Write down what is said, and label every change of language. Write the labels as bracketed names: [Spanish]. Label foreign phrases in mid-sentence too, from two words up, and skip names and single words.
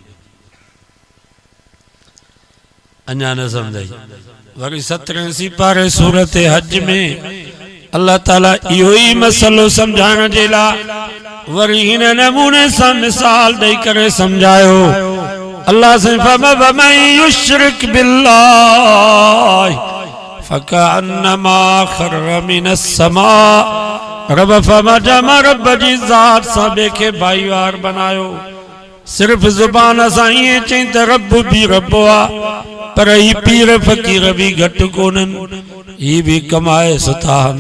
[Sindhi] अञा न सम्झाई। वरी 17 सिपारे सूरत हज में अल्लाह ताला इहो ई मसलो समझाइण जे लाइ वरी हिन नमूने सां मिसाल ॾेई करे समझायो। अल्लाह से [Arabic] فمن يشرك بالله فكأنما خر من السماء, [Sindhi] रब फरमाया रब जी ज़ात सां ॿिए खे भाईवार बनायो। सिर्फ ज़ुबान सां ईअं चई त रब भी रब आहे, पर ही पीर फ़कीर भी घटि कोन्हनि, ही भी कमाए सुठा आहिनि।